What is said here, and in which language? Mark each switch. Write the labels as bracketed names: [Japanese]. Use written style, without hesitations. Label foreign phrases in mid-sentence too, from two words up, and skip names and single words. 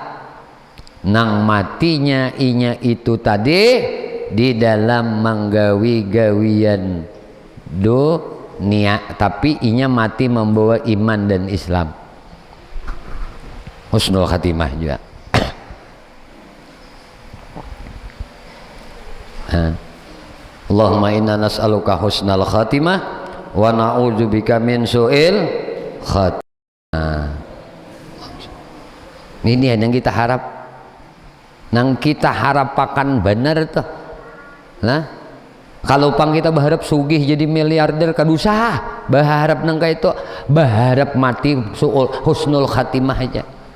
[Banjar] Nang matinya inya itu tadi di dalam menggawi gawian dunia, tapi inya mati membawa iman dan Islam, [Arabic] حسن الخاتمة [Banjar] juga. [Arabic] اللهم إنا نسألك حسن الخاتمة ونعوذ بك من سوء الخاتمة. [Banjar] Ini yang kita harap, nang kita harapakan benar tuh. Nah, kalau pang kita berharap sugih jadi miliarder kadusa, berharap nang kayak itu, berharap mati [Arabic] حسن الخاتمة [Banjar] aja.